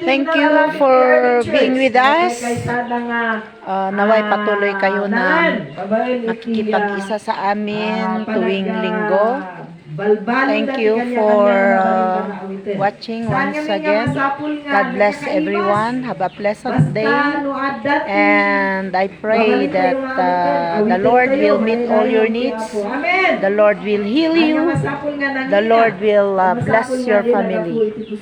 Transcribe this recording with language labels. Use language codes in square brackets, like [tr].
[en] Thank you for being with us. [tl] Naway patuloy kayo na nakikipag-isa sa amin tuwing linggo. [en] Thank you for watching once again. God bless everyone. Have a pleasant day. And I pray that the Lord will meet all your needs. The Lord will heal you. The Lord will bless your family.